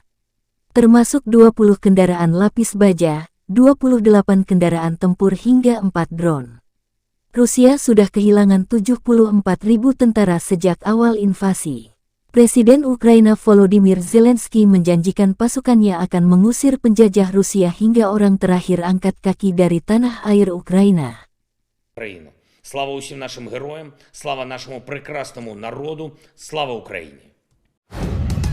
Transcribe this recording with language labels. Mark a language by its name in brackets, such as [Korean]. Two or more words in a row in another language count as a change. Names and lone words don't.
[Indonesian] Termasuk 20 kendaraan lapis baja, 28 kendaraan tempur hingga 4 drone. Rusia sudah kehilangan 74.000 tentara sejak awal invasi. Presiden Ukraina Volodymyr Zelensky menjanjikan pasukannya akan mengusir penjajah Rusia hingga orang terakhir angkat kaki dari tanah air Ukraina. [Ukrainian] Слава усім нашим героям, слава нашому прекрасному народу, слава Україні!